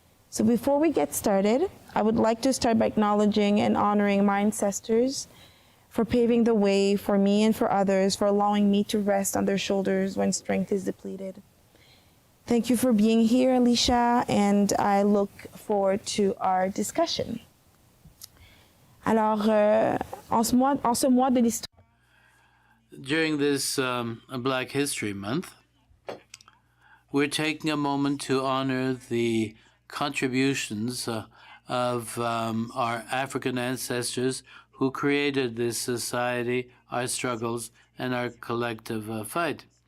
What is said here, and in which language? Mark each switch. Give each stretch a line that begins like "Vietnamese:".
English: So before we get started, I would like to start by acknowledging and honoring my ancestors for paving the way for me and for others, for allowing me to rest on their shoulders when strength is depleted. Thank you for being here, Alisha, and I look forward to our discussion.
French: Alors, en ce mois de l'histoire.
English: During this Black History Month, we're taking a moment to honor the contributions of our African ancestors who created this society, our struggles, and our collective fight.